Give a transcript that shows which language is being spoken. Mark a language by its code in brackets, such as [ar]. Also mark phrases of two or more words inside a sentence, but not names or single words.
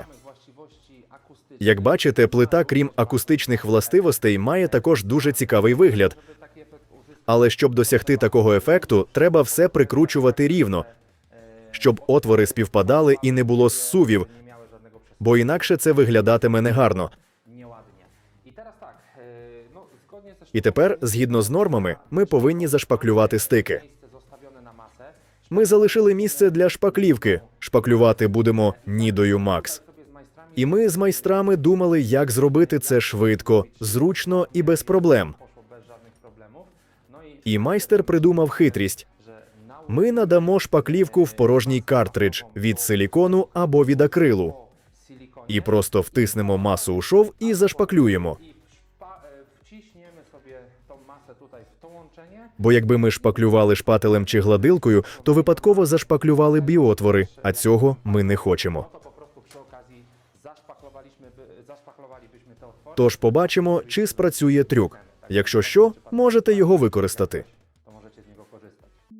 [pl] właściwości akustyczne, [uk] Як бачите, плита, крім акустичних властивостей, має також дуже цікавий вигляд. [pl] taki efekt uzyskać. [uk] Але щоб досягти такого ефекту, треба все прикручувати рівно, щоб отвори співпадали і не було зсувів, [pl] Nie miały żadnego [uk] бо інакше це виглядатиме негарно. [pl] nieładnie. I teraz tak, no zgodnie ze [uk] І тепер, згідно з нормами, ми повинні зашпаклювати стики. [pl] miejsce zostawione na masę, [uk] Ми залишили місце для шпаклівки. Шпаклювати будемо Нідою Макс. [pl] sobie z majstrami [uk] І ми з майстрами думали, як зробити це швидко, зручно і без проблем. [pl] poszło bez żadnych problemów. No i [uk] І майстер придумав хитрість. [pl] że na [uk] Ми надамо шпаклівку в порожній картридж від силікону або від акрилу. [pl] silikonie [uk] І просто втиснемо масу у шов і зашпаклюємо. [pl] i wciśniemy sobie tą masę tutaj w to łączenie. [uk] Бо якби ми шпаклювали шпателем чи гладилкою, то випадково зашпаклювали б і отвори, а цього ми не хочемо. [pl] To po prostu przy okazji zaszpachlowalibyśmy te otwory, [uk] Тож побачимо, чи спрацює трюк. Якщо що, можете його використати. [pl] to możecie z niego korzystać.